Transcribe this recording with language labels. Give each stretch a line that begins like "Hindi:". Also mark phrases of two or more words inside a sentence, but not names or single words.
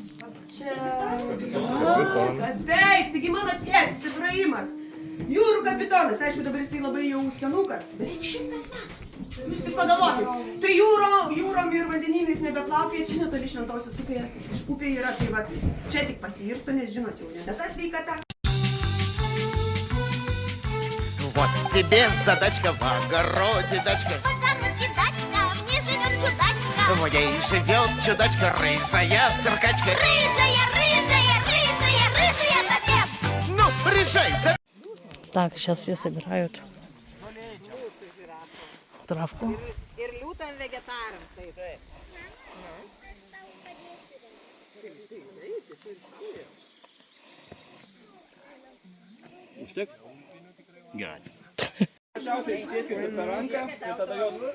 Lithuanian: Kas taip, taigi mano tėtis Efraimas, jūrų kapitonas, aišku dabar jisai labai jau senukas, beveik 100 metų. Jūs tik pagalvokit, tai jūrom ir vandenynais nebeplaukė, čia netoli Šventosios upės, upė yra, tai va, čia tik pasiirsto, nes žinot jau, nebe ta sveikata.
Russian: Вот тебе задачка в огороде, дачка. В огороде дачка, в ней живет чудачка. В ней живет чудачка, рыжая циркачка. Рыжая совсем. Ну, решай, Так, сейчас все собирают травку.
Lithuanian: Ir liūtam vegetaram. Taip. Užtek? Gerai. Paprasčiausiai iškėskite per ranką ir tada jos...